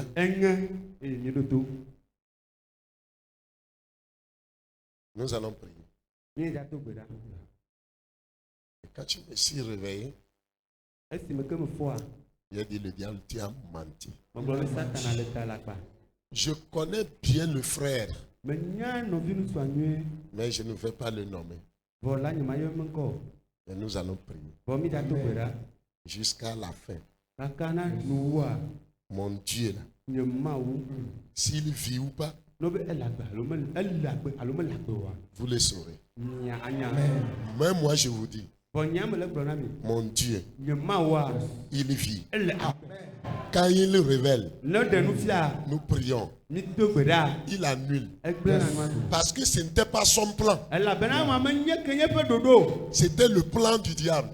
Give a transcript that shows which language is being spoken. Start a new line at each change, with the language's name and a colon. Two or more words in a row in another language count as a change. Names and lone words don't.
Ewe: Eŋe eye mi ɖo to.
French: Nous allons prier.
Ewe: Mi dza to gbeɖa.
French: Et quand je me suis réveillé,
Ewe: Esi me ke me fɔa,
French: j'ai dit le diable, tu as menti.
Ewe: me gblɔ be Satana le ta la kpa.
French: Je connais bien le frère,
Ewe: Me nya nɔvi ŋutsua nyuie.
French: mais je ne vais pas le nommer.
Ewe: Vɔ la nye ma yɔ me ŋkɔ.
French: Et nous allons prier
Ewe: Vɔ mi dza to gbeɖa.
French: jusqu'à la fin.
Ewe: Kaka na nuwua
French: Mon Dieu là,
Ewe: nye Mawu.
French: s'il vit ou pas,
Ewe: No be ele agbe alo mele agbe oa.
French: vous le saurez.
Ewe: Nya anya.
French: Mais moi je vous dis, Mon Dieu, il vit. Quand il le révèle, nous prions. Il annule. Parce que ce n'était pas son plan. C'était le plan du diable.